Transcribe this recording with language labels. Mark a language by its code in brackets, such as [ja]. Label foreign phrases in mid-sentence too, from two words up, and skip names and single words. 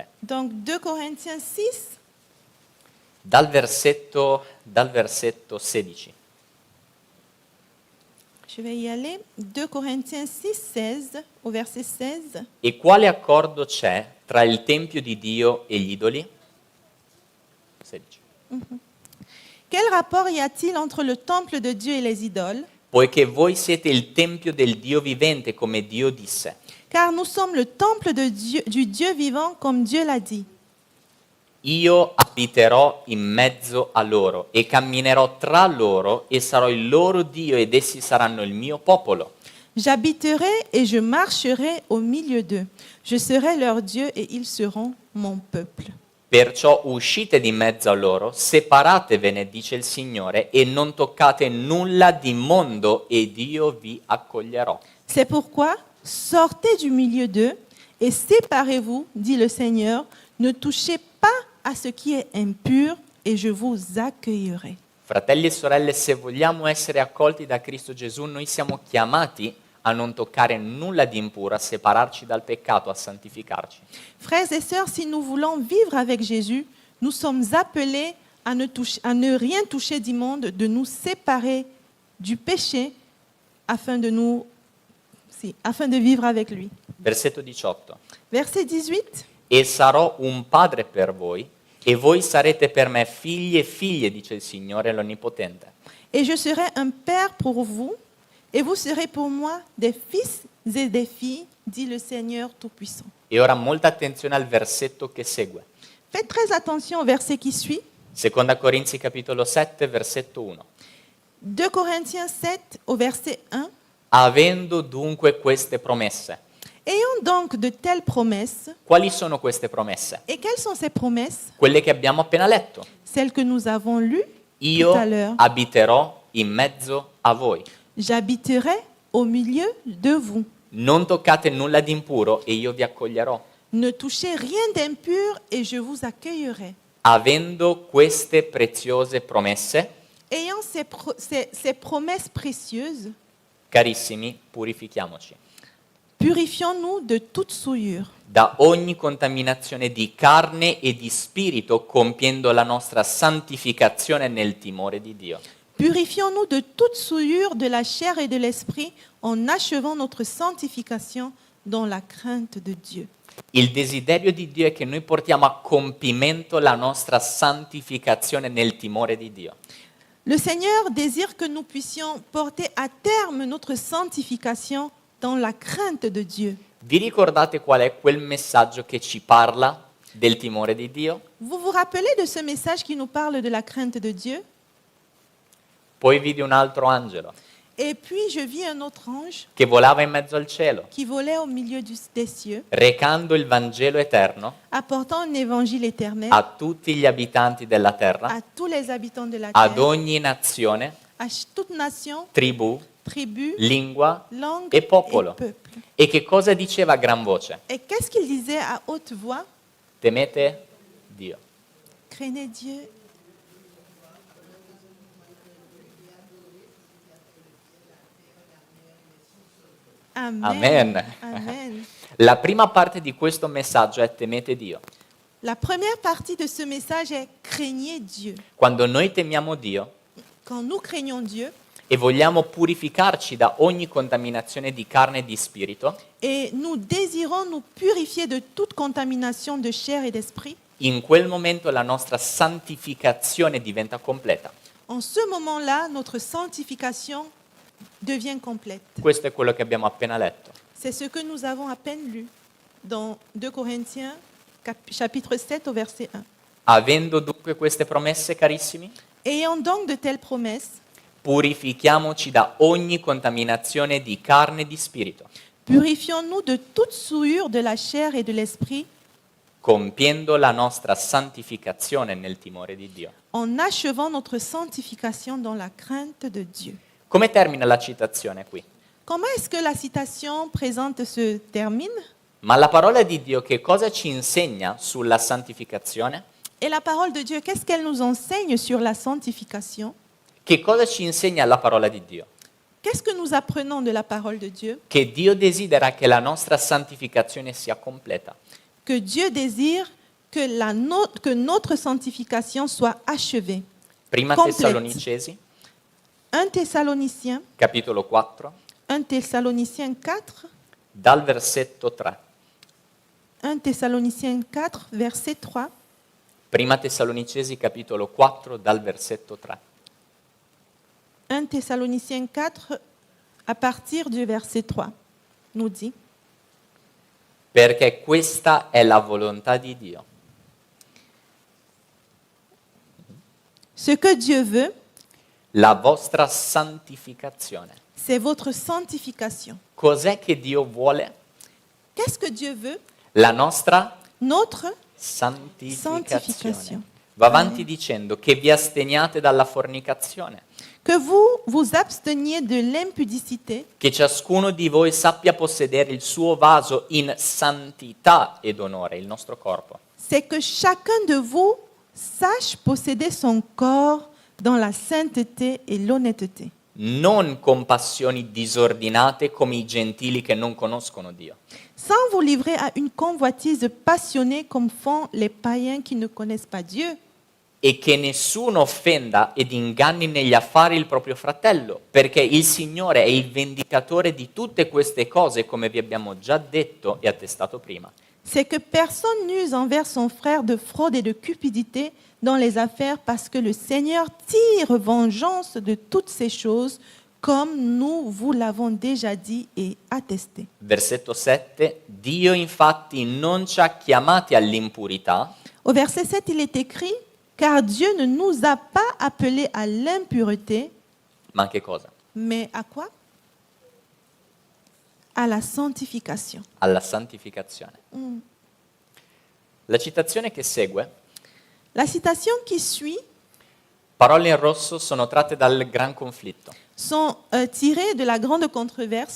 [fr] Donc 2 Corinthiens 6, [it] Dal versetto 16. [fr] Je vais y aller. 2 Corinthiens 6, 16, au verset 16. [it] E quale accordo c'è tra il Tempio di Dio e gli idoli? 16. [fr] Quel rapport y a-t-il entre le temple de Dieu et les idoles? [it] Poiché voi siete il Tempio del Dio vivente, come Dio disse. [fr] Car nous sommes le temple de Dieu, du Dieu vivant, comme Dieu l'a dit. [it] Io abiterò in mezzo a loro e camminerò tra loro e sarò il loro Dio ed essi saranno il mio popolo. [fr] J'habiterai et je marcherai au milieu d'eux. Je serai leur Dieu et ils seront mon peuple. [it] Perciò uscite di mezzo a loro, separatevene, dice il Signore, e non toccate nulla di mondo ed io vi accoglierò. [fr] C'est pourquoi sortez du milieu d'eux et séparez-vous, dit le Seigneur. Ne touchez pas à ce qui est impur et je vous accueillerai. [it] Fratelli e sorelle, se vogliamo essere accolti da Cristo Gesù, noi siamo chiamati a non toccare nulla di impuro, a separarci dal peccato, a santificarci. [fr] Frères et sœurs, si nous voulons vivre avec Jésus, nous sommes appelés à ne rien toucher du monde, de nous séparer du péché afin de vivre avec lui. [it] Versetto 18. [fr] Verset 18. [it] E sarò un padre per voi, e voi sarete per me figli e figlie, dice il Signore l'Onnipotente. [fr] Et je serai un père pour vous, et vous serez pour moi des fils et des filles, dit le Seigneur Tout-Puissant. [it] E ora molta attenzione al versetto che segue. [fr] Faites très attention au verset qui suit. [it] Seconda Corinzi capitolo 7, versetto 1. [fr] 2 Corinthiens 7 au verset 1. [it] Avendo dunque queste promesse. [fr] Ayons donc de telles promesses. [it] Quali sono queste promesse? [fr] Et quelles sont ces promesses? [it] Quelle che abbiamo appena letto. [fr] Celles que nous avons lues [it] Io [fr] tout à l'heure. [it] abiterò in mezzo a voi. [fr] J'habiterai au milieu de vous. [it] Non toccate nulla di impuro e io vi accoglierò. [fr] Ne touchez rien d'impur et je vous accueillerai. [it] Avendo queste preziose promesse, [fr] Ayant ces promesses précieuses, [it] carissimi, purifichiamoci [fr] purifions-nous de toute souillure, [it] da ogni contaminazione di carne e di spirito, compiendo la nostra santificazione nel timore di Dio. [fr] Purifions-nous de toute souillure de la chair et de l'esprit en achevant notre sanctification dans la crainte de Dieu. [it] Il desiderio di Dio è che noi portiamo a compimento la nostra santificazione nel timore di Dio. [fr] Le Seigneur désire que nous puissions porter à terme notre sanctification dans la crainte de Dieu. [it] Vi ricordate qual è quel messaggio che ci parla del timore di Dio? [fr] Vous vous rappelez de ce message qui nous parle de la crainte de Dieu? [it] Poi vidi un altro angelo [fr] Et puis je vis un autre ange [it] che volava in mezzo al cielo, [fr] qui volait au milieu des cieux, [it] recando il Vangelo eterno [fr] apportant un évangile éternel [it] a tutti gli abitanti della terra, [fr] à tous les habitants de la [it] ad [fr] terre, [it] ogni nazione, [fr] à toute nation, [it] tribù, [fr] tribu, [it] lingua [fr] langue [it] e popolo. [fr] peuple. [it] E che cosa diceva a gran voce? [fr] Et qu'est-ce qu'il disait à haute voix? [it] Temete Dio. [fr] Craignez Dieu. Amen. [it] Amen. [fr] Amen. [it] La prima parte di questo messaggio è temete Dio. [fr] La première partie de ce message est craignez Dieu. [it] Quando noi temiamo Dio [fr] Quand nous craignons Dieu [it] e vogliamo purificarci da ogni contaminazione di carne e di spirito, [fr] et nous désirons nous purifier de toute contamination de chair et d'esprit, [it] in quel momento la nostra santificazione diventa completa. [fr] en ce moment-là, notre sanctification devient complète. [it] Questo è quello che abbiamo appena letto. [fr] C'est ce que nous avons à peine lu dans 2 Corinthiens chapitre 7 au verset 1. [it] Avendo dunque queste promesse, carissimi, [fr] Ayant donc de telles promesses, [it] purifichiamoci da ogni contaminazione di carne e di spirito, [fr] purifions-nous de toute souillure de la chair et de l'esprit [it] compiendo la nostra santificazione nel timore di Dio. [fr] en achevant notre sanctification dans la crainte de Dieu. [it] Come termina la citazione qui? [fr] Comment est-ce que la citation présente se termine? [it] Ma la parola di Dio che cosa ci insegna sulla santificazione? [fr] Et la parole de Dieu, qu'est-ce qu'elle nous enseigne sur la sanctification? [it] Che cosa ci insegna la parola di Dio? [fr] Qu'est-ce que nous apprenons de la parole de Dieu? [it] Che Dio desidera che la nostra santificazione sia completa. [fr] Que Dieu désire que notre sanctification soit achevée. [it] Prima [fr] Complète. [it] Tessalonicesi, [fr] 1 Thessaloniciens, [it] capitolo 4, [fr] 1 Thessaloniciens 4, [it] dal versetto 3. [fr] 1 Thessaloniciens 4, verset 3. [it] Prima Tessalonicesi, capitolo 4, dal versetto 3. [fr] 1 Thessaloniciens 4, à partir du verset 3, nous dit: [it] Perché questa è la volontà di Dio. [fr] Ce que Dieu veut, [it] La vostra santificazione. [fr] c'est votre sanctification. [it] Cos'è che Dio vuole? [fr] Qu'est-ce que Dieu veut? [it] La nostra [fr] Notre [it] santificazione. Santificazione. Va avanti dicendo che vi asteniate dalla fornicazione, [fr] que vous vous absteniez de l'impudicité, [it] che ciascuno di voi sappia possedere il suo vaso in santità ed onore, il nostro corpo, [fr] c'est que chacun de vous sache posséder son corps dans la sainteté et l'honnêteté, [it] non con passioni disordinate come i gentili che non conoscono Dio, [fr] sans vous livrer à une convoitise passionnée comme font les païens qui ne connaissent pas Dieu, [it] e che nessuno offenda ed inganni negli affari il proprio fratello, perché il Signore è il vendicatore di tutte queste cose, come vi abbiamo già detto e attestato prima. [fr] c'est que personne n'use envers son frère de fraude et de cupidité dans les affaires, parce que le Seigneur tire vengeance de toutes ces choses, comme nous vous l'avons déjà dit et attesté. [it] Versetto 7. Dio infatti non ci ha chiamati all'impurità, [fr] Au verset 7, il est écrit: car Dieu ne nous a pas appelés à l'impureté, [it] ma che cosa? [fr] mais à quoi? À la sanctification. [it] Alla santificazione. La citazione che segue, [fr] La citation qui suit [it] parole in rosso, sono tratte dal Gran Conflitto. [fr] sont tirées de la grande controverse.